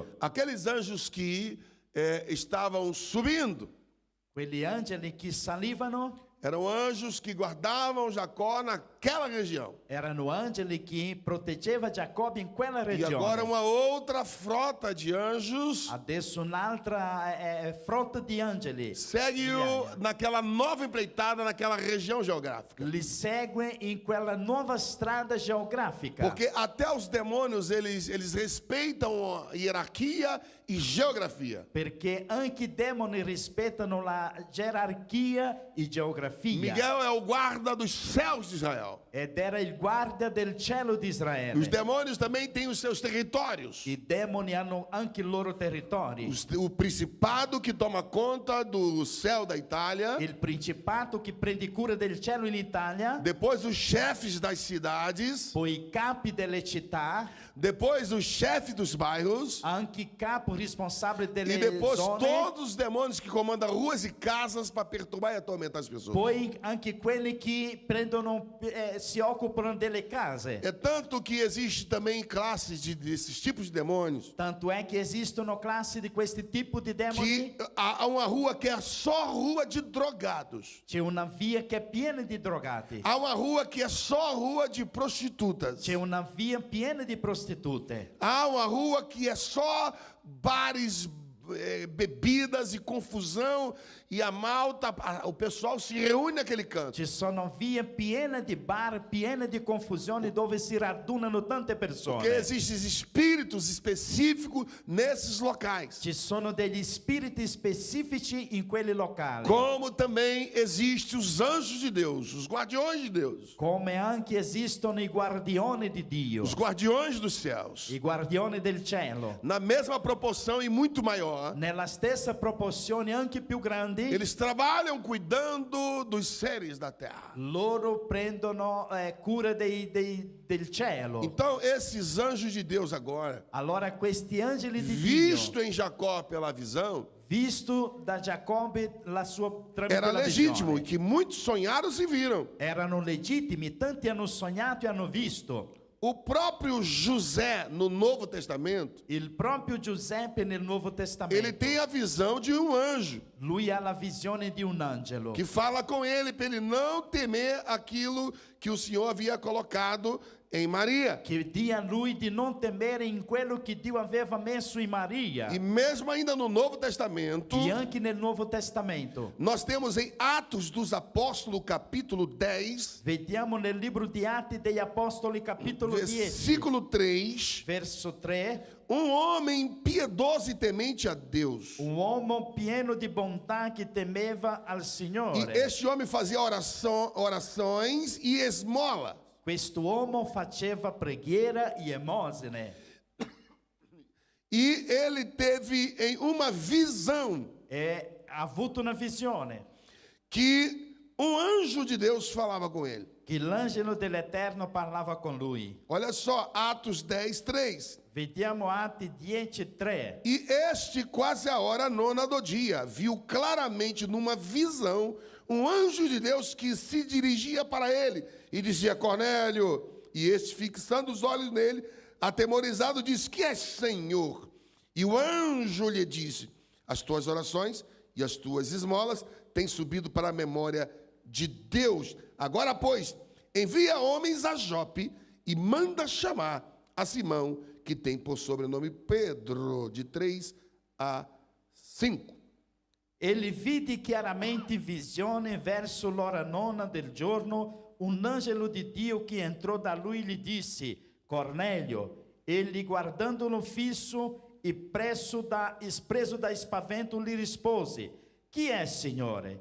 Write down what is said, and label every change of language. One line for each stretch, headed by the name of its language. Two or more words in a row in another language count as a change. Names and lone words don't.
Portuguese: Aqueles anjos que estavam subindo,
Italian: quegli angeli che salivano
Portuguese: eram anjos que guardavam Jacó naquela região.
Italian: erano angeli che proteggeva Giacobbe in quella
Portuguese: E
Italian: regione.
Portuguese: agora uma outra frota de anjos
Italian: Adesso un'altra frotta di angeli
Portuguese: segue-o naquela nova empreitada naquela região geográfica.
Italian: li segue in quella nuova strada geografica.
Portuguese: Porque até os demônios, eles respeitam a hierarquia e geografia.
Italian: Perché anche i demoni rispettano la gerarchia e geografia.
Portuguese: Miguel é o guarda dos céus de Israel.
Italian: Ed era il guardia del cielo di
Portuguese: Os
Italian: Israele.
Portuguese: demônios também têm os seus territórios.
Italian: I demoni hanno anche i loro territori.
Portuguese: O principado que toma conta do céu da Itália.
Italian: Il principato che prende cura del cielo in Italia,
Portuguese: Depois os chefes das cidades.
Italian: poi i capi delle città,
Portuguese: Depois os chefes dos bairros.
Italian: anche i capi responsabili delle
Portuguese: E depois
Italian: zone,
Portuguese: todos os demônios que comandam ruas e casas para perturbar e atormentar as pessoas.
Italian: poi anche quelli che prendono, si occupano delle case.
Portuguese: É tanto que existe também classes desses tipos de demônios.
Italian: Tanto è che esistono classi di questi tipi di demoni.
Portuguese: Que há uma rua que é só rua de drogados.
Italian: C'è una via che è piena di drogati.
Portuguese: Há uma rua que é só rua de prostitutas.
Italian: C'è una via piena di prostitute.
Portuguese: Há uma rua que é só bares, bebidas e confusão, e a malta, o pessoal se reúne naquele canto.
Italian: Ci sono vie piene di bar, piene di confusione dove si radunano tante persone.
Portuguese: Porque existem espíritos específicos nesses locais.
Italian: Ci sono degli spiriti specifici in quelli locali.
Portuguese: Como também existem os anjos de Deus, os guardiões de Deus,
Italian: Come anche esistono i guardiani di Dio,
Portuguese: os guardiões dos céus.
Italian: i guardiani del cielo.
Portuguese: Na mesma proporção e muito maior,
Italian: Nella stessa proporzione, anche più grandi,
Portuguese: eles trabalham cuidando dos seres da terra.
Italian: loro prendono cura del cielo.
Portuguese: Então, esses anjos de Deus agora,
Italian: Allora questi angeli di
Portuguese: visto
Italian: Dio,
Portuguese: em Jacó pela visão,
Italian: visto da Giacobbe la sua tramite
Portuguese: era
Italian: la
Portuguese: legítimo, e
Italian: visione,
Portuguese: que muitos sonharam e viram.
Italian: erano legittimi, tanti hanno sognato e hanno visto.
Portuguese: O próprio José, no Novo Testamento,
Italian: Il proprio Giuseppe nel Nuovo
Portuguese: ele
Italian: Testamento,
Portuguese: tem a visão de um anjo,
Italian: lui ha la visione di un angelo
Portuguese: que fala com ele para ele não temer aquilo que o Senhor havia colocado em Maria.
Italian: che dia a lui di non temere in quello che Dio aveva messo in Maria.
Portuguese: E mesmo ainda no Novo Testamento,
Italian: E anche nel Nuovo Testamento.
Portuguese: nós temos em Atos dos Apóstolos, capítulo 10,
Italian: Vediamo nel libro di Atti degli Apostoli, capitolo 10,
Portuguese: versículo 3,
Italian: verso 3,
Portuguese: um homem piedoso e temente a Deus.
Italian: un uomo pieno di bontà che temeva al
Portuguese: E
Italian: Signore.
Portuguese: este homem fazia orações e esmola.
Italian: Questo uomo faceva preghiera e emosine.
Portuguese: E ele teve em uma visão
Italian: E ha avuto una visione
Portuguese: que um anjo de Deus falava com ele.
Italian: che l'angelo dell'Eterno parlava con lui.
Portuguese: Olha só, Atos 10, 3.
Italian: Vediamo Atti 10:3.
Portuguese: E este, quase a hora nona do dia, viu claramente numa visão um anjo de Deus que se dirigia para ele e dizia: Cornélio. E este, fixando os olhos nele, atemorizado, disse: Que é, Senhor? E o anjo lhe disse: As tuas orações e as tuas esmolas têm subido para a memória de Deus. Agora, pois, envia homens a Jope e manda chamar a Simão, que tem por sobrenome Pedro, de 3 a 5.
Italian: Egli vide chiaramente in visione verso l'ora nona del giorno un angelo di Dio che entrò da lui gli disse: Cornelio. Egli guardandolo fisso e preso da spavento gli rispose: Chi è, Signore?